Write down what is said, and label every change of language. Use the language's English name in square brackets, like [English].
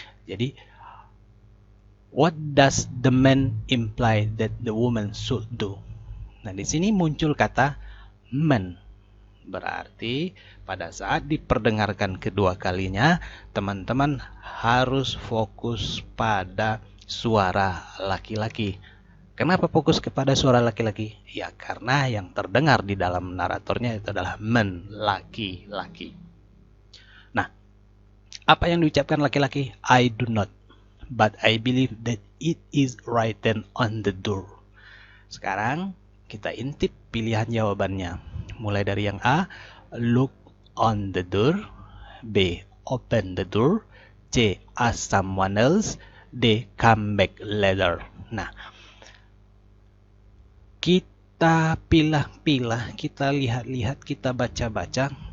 [English] Jadi, what does the man imply that the woman should do? [Indonesian] Nah, di sini muncul kata man. Berarti pada saat diperdengarkan kedua kalinya, teman-teman harus fokus pada suara laki-laki. Kenapa fokus kepada suara laki-laki? Ya, karena yang terdengar di dalam naratornya itu adalah man, laki-laki. Nah, apa yang diucapkan laki-laki? [English] I do not, but I believe that it is written on the door. [Indonesian] Sekarang kita intip pilihan jawabannya. Mulai dari yang A, [English] look on the door. B, open the door. C, ask someone else. [Indonesian] D, [English] come back later. [Indonesian] Nah, kita pilah-pilah, kita lihat-lihat, kita baca-baca.